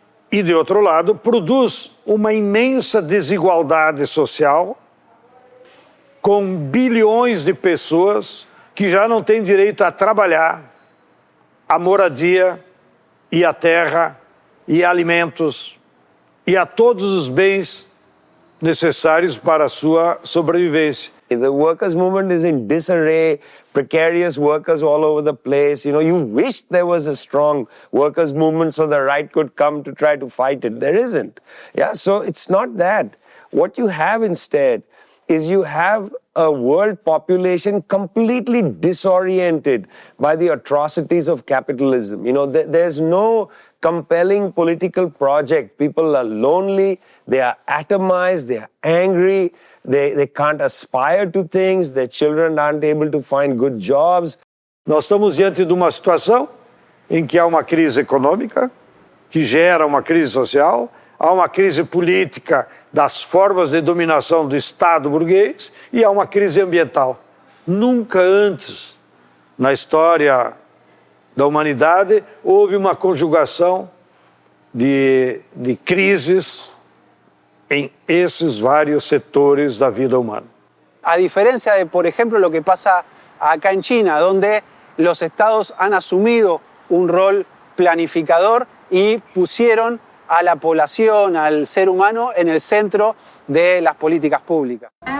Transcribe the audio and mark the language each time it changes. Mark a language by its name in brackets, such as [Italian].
[Portuguese] E, de outro lado, produz uma imensa desigualdade social com bilhões de pessoas que já não têm direito a trabalhar, a moradia e a terra e a alimentos e a todos os bens necessários para a sua sobrevivência. [English] The workers' movement is in disarray, precarious workers all over the place. You know, you wish there was a strong workers' movement so the right could come to try to fight it. There isn't. Yeah, so it's not that. What you have instead is you have a world population completely disoriented by the atrocities of capitalism. You know, there's no compelling political project. People are lonely, they are atomized, they are angry, they can't aspire to things, their children aren't able to find good jobs. [Portuguese] Nós estamos diante de uma situação em que há uma crise econômica, que gera uma crise social, há uma crise política das formas de dominação do Estado burguês e há uma crise ambiental. Nunca antes, na história da humanidade, houve uma conjugação de crises [Spanish] en esos varios sectores de la vida humana. A diferencia de, por ejemplo, lo que pasa acá en China, donde los estados han asumido un rol planificador y pusieron a la población, al ser humano, en el centro de las políticas públicas.